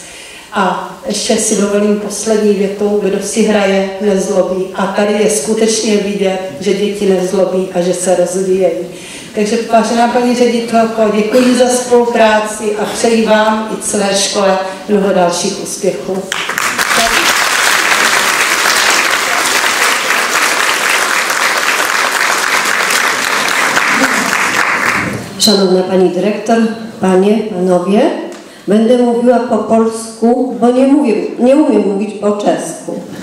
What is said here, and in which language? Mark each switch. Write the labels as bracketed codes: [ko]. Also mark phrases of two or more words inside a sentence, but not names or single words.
[cs] A ještě si dovolím poslední větu, kdo si hraje, nezlobí. A tady je skutečně vidět, že děti nezlobí a že se rozvíjejí. Takže vážená paní ředitelko, děkuji za spolupráci a přeji vám i celé škole mnoho dalších úspěchů. [pl] Szanowna Pani Dyrektor, Panie, Panowie, będę mówiła po polsku, bo nie umiem mówić po czesku.